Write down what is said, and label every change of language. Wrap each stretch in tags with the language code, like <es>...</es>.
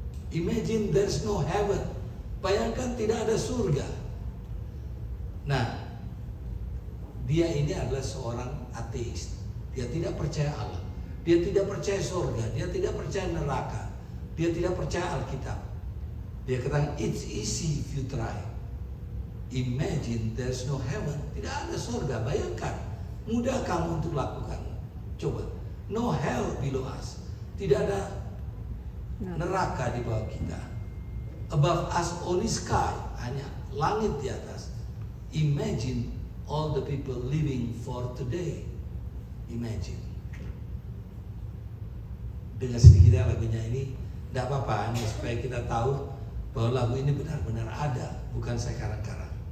<en>Imagine there's no heaven.</en> <id>Bayangkan tidak ada surga. Nah, dia ini adalah seorang ateis. Dia tidak percaya Allah. Dia tidak percaya surga. Dia tidak percaya neraka. Dia tidak percaya Alkitab. Dia katakan,</id> <en>it's easy if you try. Imagine there's no heaven.</en> <id>Tidak ada surga. Bayangkan. Mudah kamu untuk lakukan. Coba.</id> <en>No hell below us.</en> <id>Tidak ada neraka di bawah kita.</id> <en>Above us only sky.</en> <id>Hanya langit di atas.</id> <en>Imagine all the people living for today. Imagine.</en> <id>Dengan sedikitnya lagunya ini, tidak apa-apa, hanya supaya kita tahu bahwa lagu ini benar-benar ada, bukan saya karang-karang.</id>